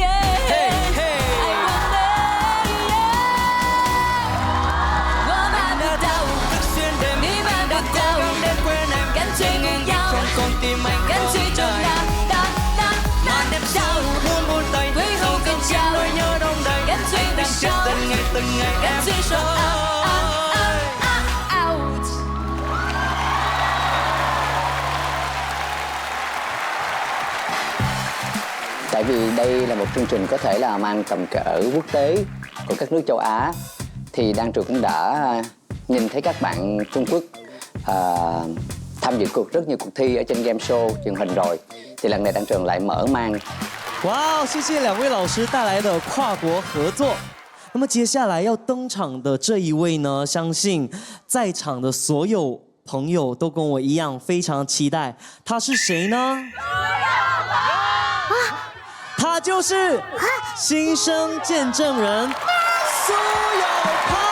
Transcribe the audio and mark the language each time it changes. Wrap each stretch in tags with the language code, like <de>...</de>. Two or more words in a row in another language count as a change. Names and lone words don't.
<zh>爱我们，我办不到，你办不到，干脆不要，干脆就拉倒，鬼吼鬼叫，干脆微笑，干脆说 out。</zh> <vi>Tại vì đây là một chương trình có thể là mang tầm cỡ quốc tế của các nước châu Á, thì Đan Trường cũng đã nhìn thấy các bạn Trung Quốc tham dự rất nhiều cuộc thi ở trên game show truyền hình rồi, thì lần này Đan Trường lại mở mang。</vi> <zh>哇，谢谢2位老师带来的跨国合作。那么接下来要登场的这一位呢，相信在场的所有朋友都跟我一样非常期待，他是谁呢？他就是新生见证人苏有朋。</zh>